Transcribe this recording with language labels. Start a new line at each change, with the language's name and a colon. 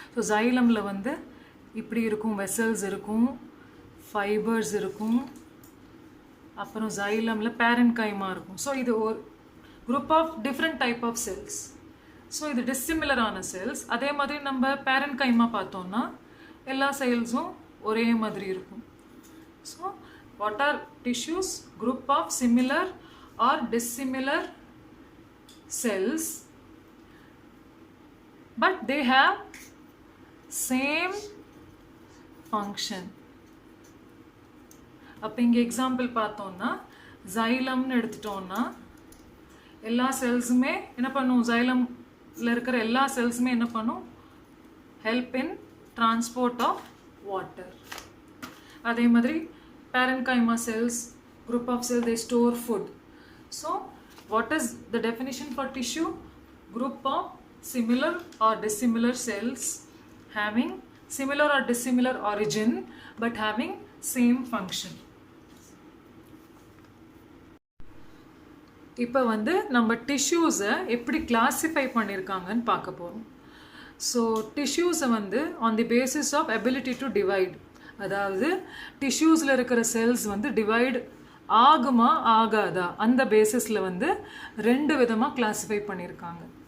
Tamil: So ஜைலமில் வந்து இப்படி இருக்கும், வெசல்ஸ் இருக்கும், ஃபைபர்ஸ் இருக்கும், அப்புறம் ஜைலமில் பேரன்கைமா இருக்கும்.
English: so
Tamil: இது ஒரு
English: Group of different type of cells. So இது டிஸ்சிமிலரான cells.
Tamil: அதே மாதிரி நம்ம பேரன்கைமா பார்த்தோம்னா எல்லா செல்ஸும் ஒரே மாதிரி இருக்கும்.
English: So what are tissues? Group of similar or dissimilar cells, but they have same function.
Tamil: அப்போ இங்கே எக்ஸாம்பிள் பார்த்தோம்னா ஜைலம்னு எடுத்துட்டோம்னா எல்லா செல்ஸுமே என்ன பண்ணும், ஜைலமில் இருக்கிற எல்லா செல்ஸுமே என்ன பண்ணும்,
English: Help in transport of water.
Tamil: அதே மாதிரி
English: parenchyma cells, group of cells, they store food. So what is the definition for tissue? Group of similar or dissimilar cells having similar or dissimilar origin but having same function.
Tamil: இப்போ வந்து நம்ம டிஷ்யூஸை எப்படி classify பண்ணியிருக்காங்கன்னு பார்க்க போகிறோம். So டிஷ்யூஸை வந்து
English: on the basis of ability to divide,
Tamil: அதாவது டிஷ்யூஸில் இருக்கிற செல்ஸ் வந்து டிவைட் ஆகுமா ஆகாதா அந்த பேசிஸில் வந்து 2 விதமாக கிளாஸிஃபை பண்ணியிருக்காங்க.